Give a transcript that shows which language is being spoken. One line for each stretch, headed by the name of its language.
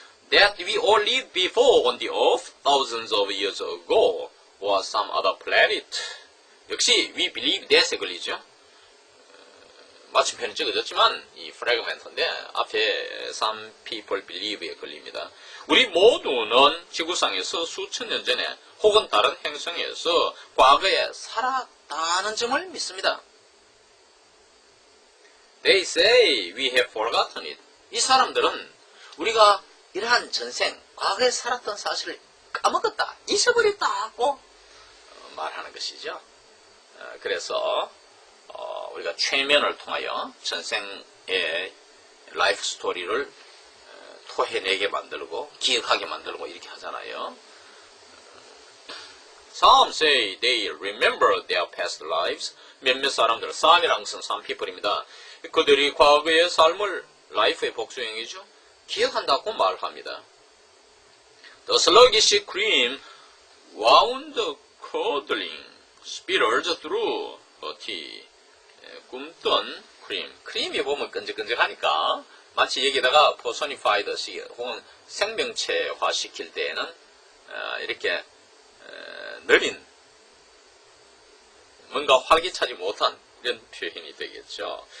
English: That we all lived before on the earth thousands of years ago or some other planet.
Korean: 역시
English: we believe that
Korean: 에 걸리죠. 맞춤편이 적어졌지만 이 프래그멘트인데 앞에
English: some people believe
Korean: 에 걸립니다. 우리 모두는 지구상에서 수천 년 전에 혹은 다른 행성에서 과거에 살았다는 점을 믿습니다.
English: They say we have forgotten it.
Korean: 이 사람들은 우리가 이러한 전생, 과거에 살았던 사실을 까먹었다, 잊어버렸다고 말하는 것이죠. 그래서 우리가 최면을 통하여 전생의 라이프 스토리를 토해내게 만들고 기억하게 만들고 이렇게 하잖아요.
English: Some say they remember their past lives.
Korean: 몇몇 사람들, some이라는 것은
English: some people
Korean: 입니다. 그들이 과거의 삶을 라이프의 복수형이죠. 기억한다고 말합니다.
English: The sluggish cream wound curdling spirals through a tea.
Korean: 굼떤 크림이 보면 끈적끈적하니까 마치 여기다가 personified시 혹은 생명체화 시킬 때에는 이렇게 느린 뭔가 활기차지 못한 이런 표현이 되겠죠.